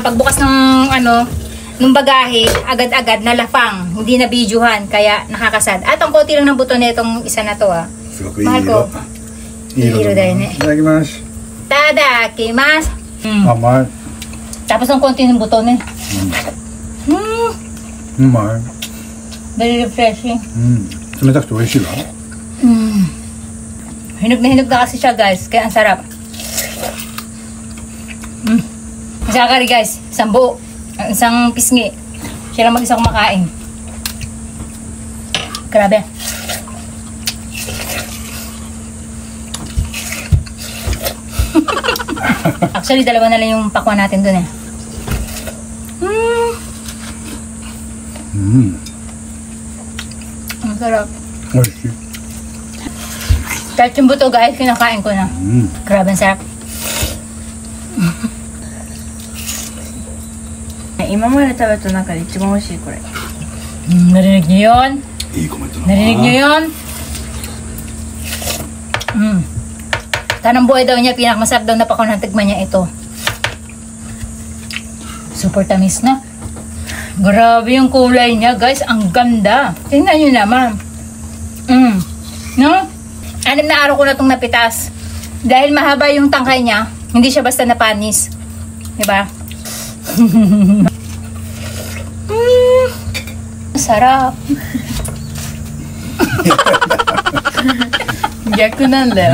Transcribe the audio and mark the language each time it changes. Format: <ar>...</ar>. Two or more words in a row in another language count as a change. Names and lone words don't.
<tl>Pagbukas ng nung bagahe, agad-agad nalafang, hindi na-videohan, kaya nakakasad. At ang konti lang ng buto na itong isa na to, Mahal ko. Hiro dahil eh.</tl> <ja>Itadakimasu. Tadakimasu. Amay.</ja> <tl>Tapos ang konti ng buto na.</tl> <ja>Amay.</ja> <en>Very refreshing.</en> <ja>冷たくて美味しいわ。</ja> <tl>Hinog na kasi siya, guys, kaya ang sarap. Sakari, guys, isang buo, isang pisngi, siya lang mag-isa kumakain. Grabe. Actually, dalawa na lang yung pakwan natin dun eh. Ang sarap.</tl> <ja>Oishi.</ja> <tl>Kahit yung buto, guys, kinakain ko na. Grabe, ang sarap.</tl> <ja>今まで食べた中で一番美味しいこれ。</ja> <tl>Narinig niyo yun?</tl> <ja>いいコメントだな。</ja> <tl>Narinig niyo yun? Tanang buhay daw niya, pinakamasarap daw na pakwan ng tigman niya ito. Super tamis na. Grabe yung kulay niya, guys. Ang ganda. Tingnan niyo naman. No? 6 na araw ko na itong napitas. Dahil mahaba yung tangkay niya, hindi siya basta napanis. Diba? Sarap.</tl> <ja>Gyakuなんだよ。</ja>